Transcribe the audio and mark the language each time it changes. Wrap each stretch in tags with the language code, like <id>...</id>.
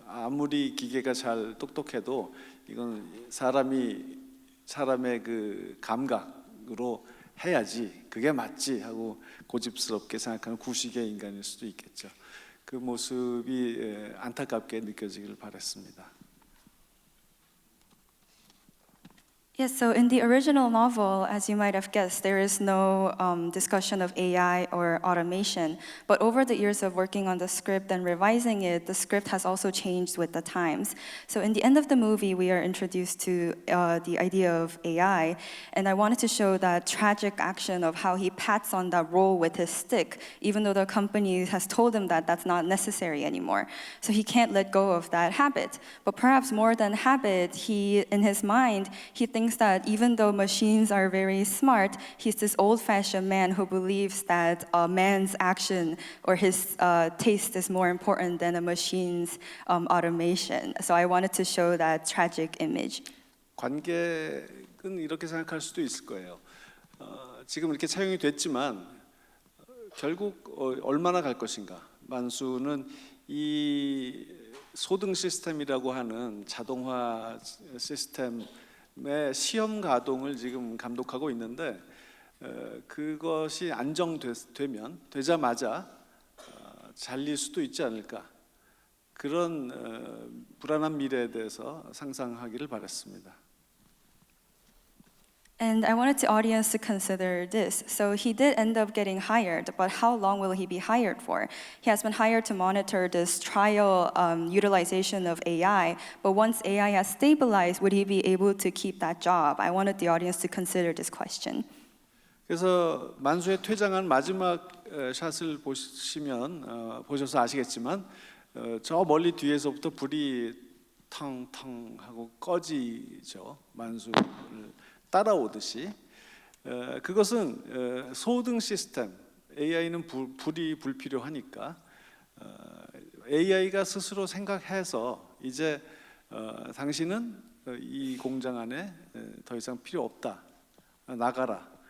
<ko>아무리 기계가 잘 똑똑해도 이건 사람의 그 감각으로 해야지 그게 맞지 하고 고집스럽게 생각하는 구식의 인간일 수도 있겠죠. 그 모습이 안타깝게 느껴지길 바랬습니다.</ko> <en>Yes, so in the original novel, as you might have guessed, there is no discussion of AI or automation. But over the years of working on the script and revising it, the script has also changed with the times. So in the end of the movie, we are introduced to the idea of AI. And I wanted to show that tragic action of how he pats on that roll with his stick, even though the company has told him that that's not necessary anymore. So he can't let go of that habit. But perhaps more than habit, in his mind, he thinks that even though machines are very smart, he's this old-fashioned man who believes that a man's action or his taste is more important than a machine's automation. So I wanted to show that tragic image.</en> <ko>관객은 이렇게 생각할 수도 있을 거예요. 지금 이렇게 차용이 됐지만 결국 얼마나 갈 것인가. 만수는 이 소등 시스템이라고 하는 자동화 시스템 시험 가동을 지금 감독하고 있는데 그것이 되자마자 잘릴 수도 있지 않을까, 그런 불안한 미래에 대해서 상상하기를 바랐습니다.</ko> <en>And I wanted the audience to consider this. So he did end up getting hired, but how long will he be hired for? He has been hired to monitor this trial utilization of AI, but once AI has stabilized, would he be able to keep that job? I wanted the audience to consider this question.</en> <ko>그래서 만수의 퇴장한 마지막 샷을 보셔서 아시겠지만 저 멀리 뒤에서부터 불이 텅텅 하고 꺼지죠. 만수를 따라오듯이. 그것은 소등 시스템, AI는 불이 불필요하니까 AI가 스스로 생각해서 이제 당신은 이 공장 안에 더 이상 필요 없다, 나가라.</ko>